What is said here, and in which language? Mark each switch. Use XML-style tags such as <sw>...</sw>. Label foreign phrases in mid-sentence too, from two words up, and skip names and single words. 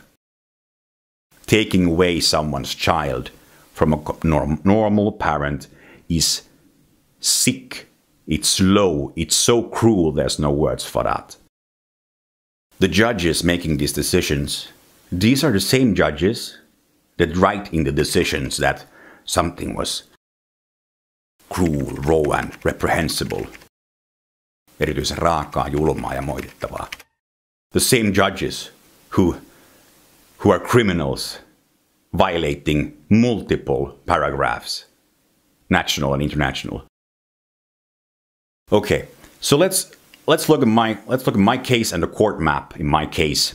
<en>Taking away someone's child from a normal parent is sick, it's low, it's so cruel, there's no words for that. The judges making these decisions, these are the same judges that write in the decisions that something was cruel, raw and reprehensible.</en> <fi>Erityisen raakaa, julmaa ja moitittavaa.</fi> <en>The same judges who are criminals violating multiple paragraphs, national and international. Okay, so let's look at my case and the court map in my case.</en>